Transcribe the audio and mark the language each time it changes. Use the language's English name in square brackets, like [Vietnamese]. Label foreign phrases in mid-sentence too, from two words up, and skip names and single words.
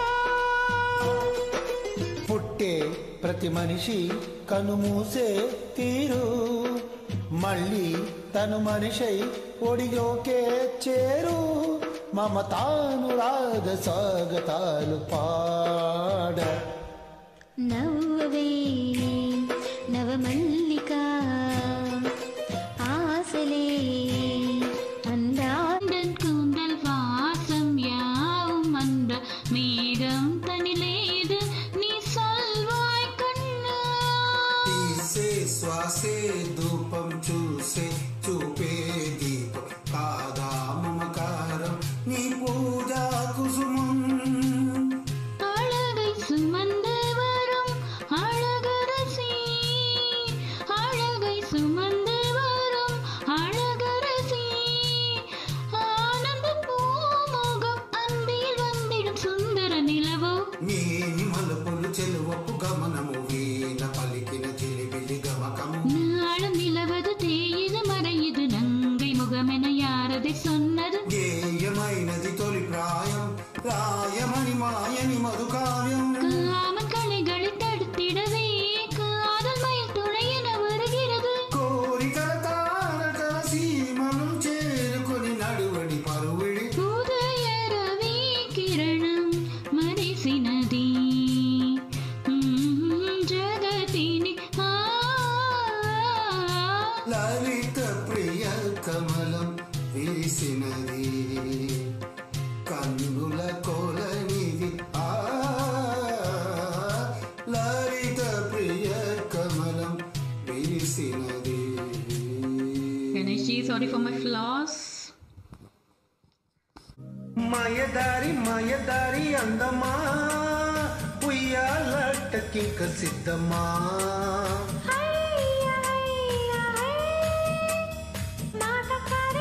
[Telugu] పుట్టే ప్రతి మనిషి కనుమూసే తీరు మళ్ళీ తను మనిషై ఒడిలోకే చేరు మమతానురాగ స్వాగతాలు పాడ నవ్వవే నవమల్లిక ఆసలే [Tamil] அந்தாண்டன் கூந்தல் வாசம் யாவும் அந்த மேகம் தனிலேது நீ சொல்வாய் கண்ணா [Telugu] తీసే శ్వాసే ధూపం చూసే చూపే దీపం కాదా మమకారం నీ పూజా కుసుమం [Tamil] அழகை சுமந்து வரும் அழகரசி அழகை சுமந்து வரும் அழகரசி ஆனந்த பூமுகம் அன்பில் வந்திடும் சுந்தர நிலவோ [Telugu] మేని మలుపులు చెలువపు గమనము వీణ పలికిన చిలిపిలి గమకము [Tamil] நாளும் நிலவது தேயுது மறையுது நங்கை முகமென யாரதை சொன்னது [Telugu] గేయమైనది తొలి ప్రాయం రాయమణి మాయని మధుకావ్యం [Tamil] காமன் கலைகளை தடுத்திடவே காதல் மயில் துணை என வருகிறது [Telugu] కోరికల తారక సీమను చేరుకొని నడువడి పరువిడి ఉదయ రవి కిరణం మరిసినది జగతిని లలిత ప్రియ కమలం విరిసినది కన్నుల కోలనిది లలిత ప్రియ కమలం విరిసినది. [English] Can I say sorry for my flaws? [Telugu] మాయదారి అందమా ఉయ్యాలటకింక సిద్ధమా మాట